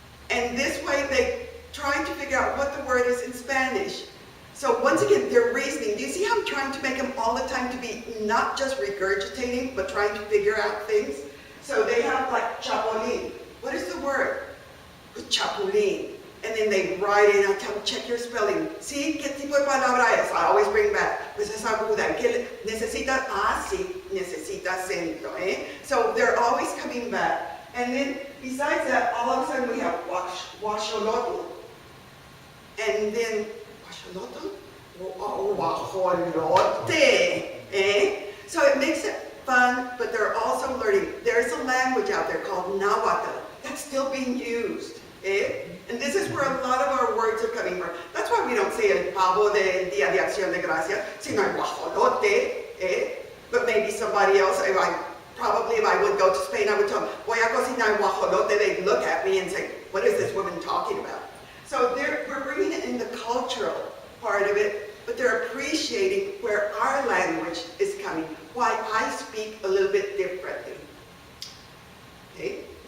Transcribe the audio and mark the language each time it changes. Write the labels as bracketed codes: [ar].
[en] And this way they try to figure out what the word is in Spanish. So once again, they're reasoning. Do you see how I'm trying to make them all the time to be not just regurgitating, but trying to figure out things? So they have like chapulín. What is the word? Chapulín. and then they write it, and I tell them, check your spelling. [es] Sí, ¿qué tipo de palabra es? [en] I always bring back, [es] pues es aguda. Necesita, sí, necesita acento, eh? [en] So they're always coming back. And then, besides that, all of a sudden we have guaxolotl. And then, guaxolotl? Guajolote, eh? So it makes it fun, but they're also learning. There's a language out there called Nahuatl that's still being used. Eh? And this is where a lot of our words are coming from. That's why we don't say [es] el pavo del Día de Acción de Gracia, sino el guajolote. Eh? [en] But maybe somebody else, if I would go to Spain, I would tell them, [es] voy a cocinar guajolote. [en] They'd look at me and say, what is this woman talking about? So we're bringing it in the cultural part of it, but they're appreciating where our language is coming, why I speak a little bit differently. Okay?